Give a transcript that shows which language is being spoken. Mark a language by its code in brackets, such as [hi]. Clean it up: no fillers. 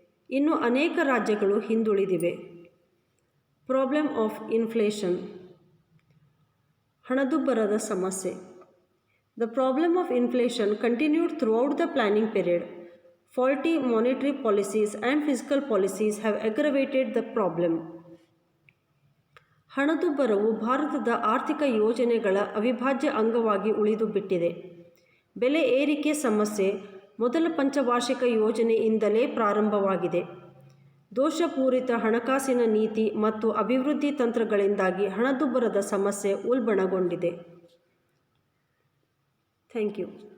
[kn] ಇನ್ನು ಅನೇಕ ರಾಜ್ಯಗಳು ಹಿಂದುಳಿದಿವೆ. [en] problem of inflation, [kn] ಹಣದುಬ್ಬರದ ಸಮಸ್ಯೆ. [en] The problem of inflation continued throughout the planning period. Faulty monetary policies and fiscal policies have aggravated the problem. [kn] ಹಣದುಬ್ಬರವು ಭಾರತದ ಆರ್ಥಿಕ ಯೋಜನೆಗಳ ಅವಿಭಾಜ್ಯ ಅಂಗವಾಗಿ ಉಳಿದು ಬಿಟ್ಟಿದೆ. ಬೆಲೆ ಏರಿಕೆ ಸಮಸ್ಯೆ ಮೊದಲ ಪಂಚವಾರ್ಷಿಕ ಯೋಜನೆಯಿಂದಲೇ ಪ್ರಾರಂಭವಾಗಿದೆ. ದೋಷಪೂರಿತ ಹಣಕಾಸಿನ ನೀತಿ ಮತ್ತು ಅಭಿವೃದ್ಧಿ ತಂತ್ರಗಳಿಂದಾಗಿ ಹಣದುಬ್ಬರದ ಸಮಸ್ಯೆ ಉಲ್ಬಣಗೊಂಡಿದೆ. Thank you.